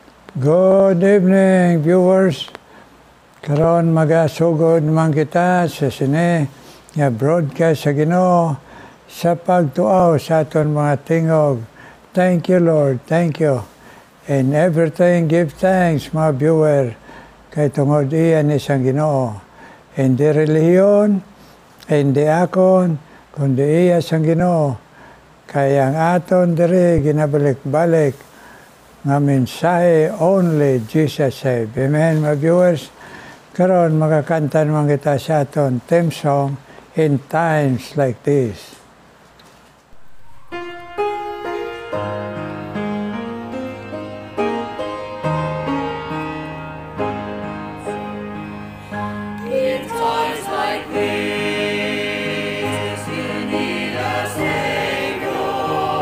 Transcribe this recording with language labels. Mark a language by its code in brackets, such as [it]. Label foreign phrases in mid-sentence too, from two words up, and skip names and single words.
[en] Good evening, viewers. [hil] Karon magasugod man kita sa sine nga broadcast sa Ginoo sa pagtuaw sa aton mga tingog. [en] Thank you, Lord. Thank you. In everything, give thanks, [hil] mga viewer, kay tungod iyan isang Ginoo. Hindi relihiyon, hindi akon, kundi iya sang Ginoo. Kaya ang aton diri ginabalik-balik nga mensahe [en] only Jesus save. [hil] Amen, mga viewers. Karon makakanta naman kita sa aton [en] theme song, [hil] In Times Like This. [en] In times like this, you need a Savior.